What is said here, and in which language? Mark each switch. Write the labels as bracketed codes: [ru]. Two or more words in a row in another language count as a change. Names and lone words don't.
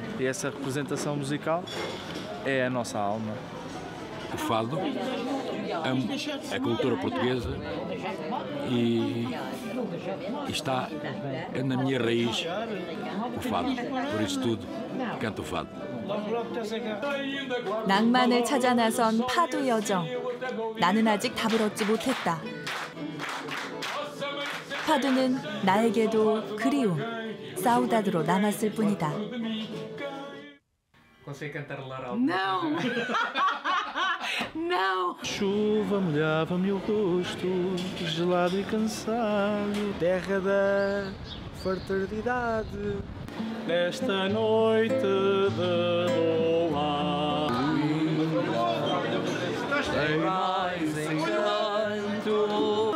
[pt] E essa representação musical é a nossa alma. O fado é a cultura portuguesa e está na minha raiz o fado. Por isso tudo, canto o fado. [ko] 낭만을 찾아 나선 파도 여정. 나는 아직 답을 얻지 못했다. 파도는 나에게도 그리움, 사우다드로 남았을 뿐이다. [pt] Consegue cantarolar algo? Não! Não! Chuva molhava-me o rosto, gelado e cansado, terra da fraternidade. Nesta noite de luar, tem mais encanto.